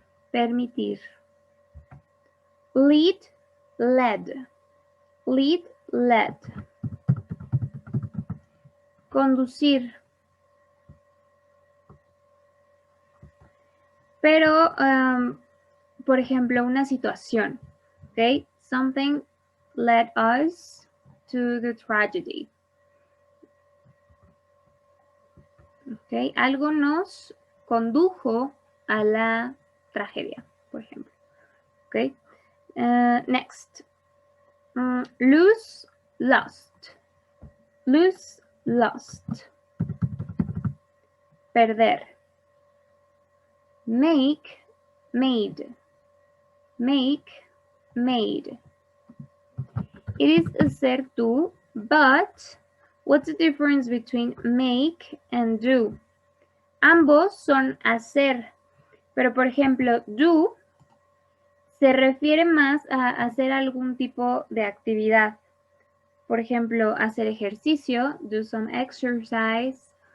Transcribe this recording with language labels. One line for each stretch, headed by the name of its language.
English: Permitir. Lead, led. Lead, led.
Spanish: Conducir. Pero, por ejemplo, una situación.
English: Okay? Something led us to the tragedy. Okay?
Spanish: Algo nos condujo a la tragedia, por ejemplo.
English: Okay? Next. Lose, lost. Lose, lost. Perder. Make, made. Make, made. It is
Spanish: hacer tú,
English: but what's the difference between make and do?
Spanish: Ambos son hacer, pero por ejemplo, do se refiere más a hacer algún tipo de actividad. Por ejemplo, hacer ejercicio,
English: do some exercise.